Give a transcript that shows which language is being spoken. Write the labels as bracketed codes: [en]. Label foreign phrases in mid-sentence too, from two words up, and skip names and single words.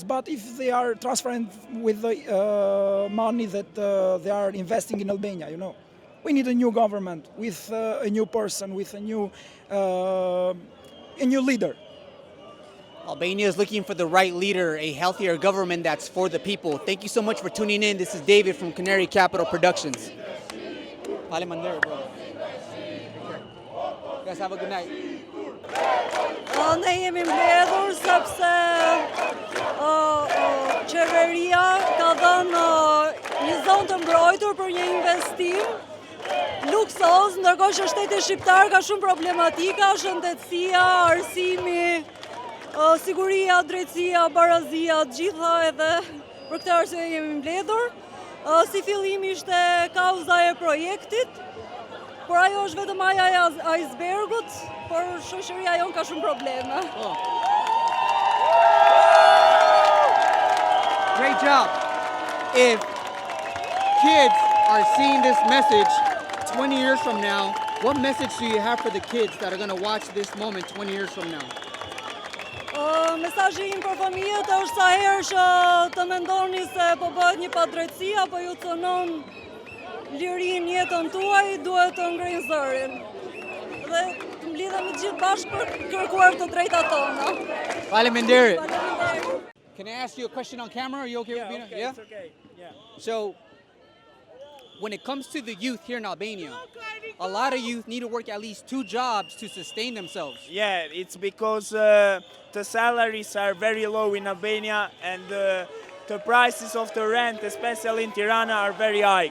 [en] But if they are transferring with the money that they are investing in Albania, you know, we need a new government with a new person, with a new leader. Albania is looking for the right leader, a healthier government that's for the people. Thank you so much for tuning in. This is David from Canary Capital Productions. [sq] Faleminderit, bro. [en] You guys have a good night. [sq] Ne jemi mbledhur sepse qeveria ka dhënë një zonë të mbrojtur për një investim luksoz, ndërkohë që shteti shqiptar ka shumë problematika, shëndetësia, arsimi, siguria, drejtësia, barazia, të gjitha, edhe për këtë arsye jemi mbledhur. Si fillim ishte kauza e projektit, por ajo është vetëm aja e icebergut, por shoqëria jon ka shumë probleme. [en] Great job. If kids are seeing this message 20 years from now, what message do you have for the kids that are going to watch this moment 20 years from now? [sq] Mesazhi im për fëmijët është sa herë që të mendoni se po bëhet një padrejtësi apo ju cënon lirin jetën tuaj, duhet të ngrinë zërin. Dhe të mblidhemi të gjithë bashkë për kërkuar të drejtat tona. Faleminderit. [en] Can I ask you a question on camera? Are you okay with being? Okay, yeah? It's okay. Yeah. So, when it comes to the youth here in Albania, a lot of youth need to work at least 2 jobs to sustain themselves. Yeah, it's because the salaries are very low in Albania and the prices of the rent, especially in Tirana, are very high.